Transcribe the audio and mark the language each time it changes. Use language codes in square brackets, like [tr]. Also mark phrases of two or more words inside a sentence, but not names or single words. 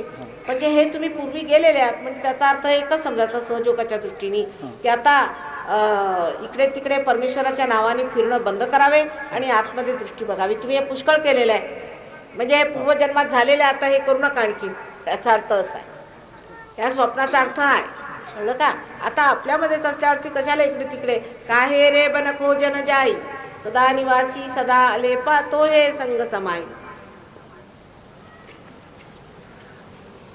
[mr] म्हणजे हे तुम्ही पूर्वी गेलेले आहात. म्हणजे त्याचा अर्थ एकच समजायचा सहयोगाच्या दृष्टीने की आता इकडे तिकडे परमेश्वराच्या नावाने फिरणं बंद करावे आणि आतमध्ये दृष्टी बघावी. तुम्ही हे पुष्कळ केलेलं आहे, म्हणजे पूर्वजन्मात झालेलं आता हे करू नका आणखी. त्याचा अर्थ असा आहे, या स्वप्नाचा अर्थ आहे, कळलं का. आता आपल्यामध्येच असल्यावरती कशाला इकडे तिकडे. [hi] काहे रे बन खोजन जाई, सदा निवासी सदा आले पा तो हे संग समाई.